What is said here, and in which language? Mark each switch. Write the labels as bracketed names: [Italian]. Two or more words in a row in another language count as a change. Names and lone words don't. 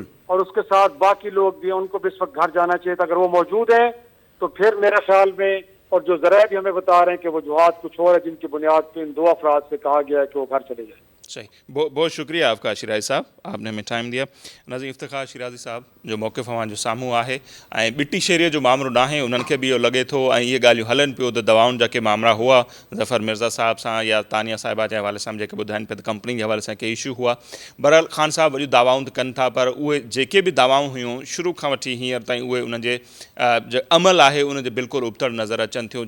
[Urdu] اور اس کے ساتھ باقی لوگ بھی ان کو بھی اس وقت گھر جانا چاہیے تھا. اگر وہ موجود ہیں تو پھر میرے خیال میں، اور جو ذرائع بھی ہمیں بتا رہے ہیں کہ وجوہات کچھ اور ہے جن کی بنیاد پہ ان دو افراد سے کہا گیا ہے کہ وہ گھر چلے جائیں. صحیح، بہت شکریہ آپ کا شیرازی صاحب، آپ نے ہمیں ٹائم دیا. [Sindhi] ناظرین، افتخار شیرازی صاحب جو موقف جو ساموں ہے ऐं ॿिटी शहरीअ जो मामिलो न आहे, उन्हनि खे बि इहो लॻे थो ऐं इहे ॻाल्हियूं हलनि पियो त दवाउनि जा के मामला हुआ ज़फ़र मिर्ज़ा साहिब सां या तानिया साहिबा जे हवाले सां जेके ॿुधाइनि पिया त कंपनी जे हवाले सां के इशू हुआ. बहरहाल ख़ान साहिब वॾियूं दावाऊं त कनि था, पर उहे जेके बि दावाऊं हुयूं शुरू खां वठी हींअर ताईं उहे उन्हनि जे जो अमल आहे उन जे बिल्कुलु उबतड़ नज़र अचनि थियूं.